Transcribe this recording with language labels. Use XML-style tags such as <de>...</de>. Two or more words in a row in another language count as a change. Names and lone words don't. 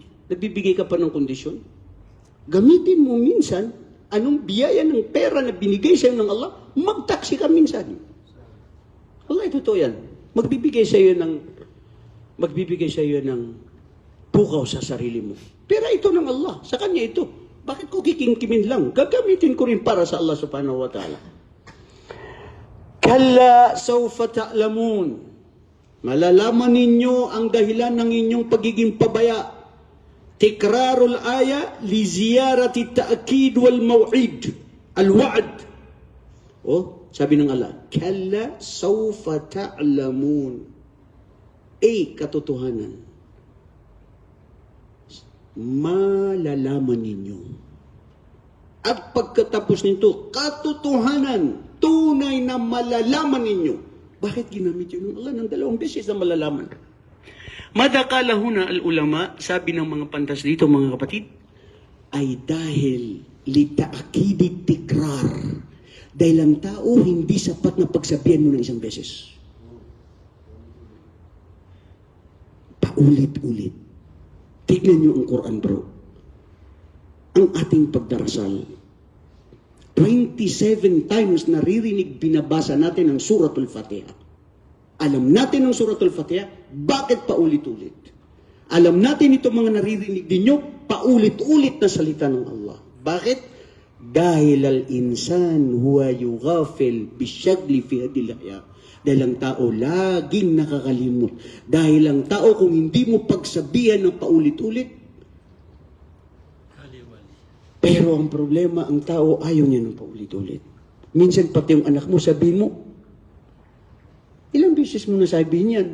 <tl>Nagbibigay ka pa ng kondisyon? Gamitin mo minsan, anong biyaya ng pera na binigay sa'yo ng Allah, magtaksi ka minsan. Allah, totoo yan. Magbibigay sa iyo ng pukaw sa sarili mo. Pero ito ng Allah, sa kanya ito. Bakit ko kikingkimin lang? Gagamitin ko rin para sa Allah</tl> <ar>سبحانه وتعالى. كلا سوف تعلمون.</ar> <tl>Malalaman ninyo ang dahilan ng inyong pagiging pabaya.</tl> <ar>تكرار الآية لزيادة التأكيد والموعد. Al-wa'd.</ar> <tl>Sabi ng Allah,</tl> <ar>كلا سوف تعلمون.</ar> <tl>Katotohanan. Malalaman ninyo. At pagkatapos nito, katotohanan, tunay na malalaman ninyo. Bakit ginamit yun ng Allah ng dalawang beses na malalaman?</tl> <ar>ما ذكره العلماء,</ar> <tl>sabi ng mga pantas dito mga kapatid, ay dahil</tl> <ar>لتأكيد التكرار.</ar> <tl>Dahil ang tao hindi sapat na pagsabihan mo ng isang beses. Paulit-ulit. Tignan nyo ang Quran, bro. Ang ating pagdarasal. 27 times naririnig, binabasa natin ang Suratul Fatiha. Alam natin ang Suratul Fatiha, bakit paulit-ulit? Alam natin itong mga naririnig ninyo, paulit-ulit na salita ng Allah. Bakit? Dahil</tl> <ar>الإنسان هو يغفل بشغل في هذه الحياة.</ar> <tl>Dahil ang tao laging nakakalimot. Dahil ang tao kung hindi mo pagsabihan ng paulit-ulit, pero ang problema, ang tao ayaw niya ng paulit-ulit. Minsan pati yung anak mo, sabihin mo, ilang beses mo nasabihin yan?</tl>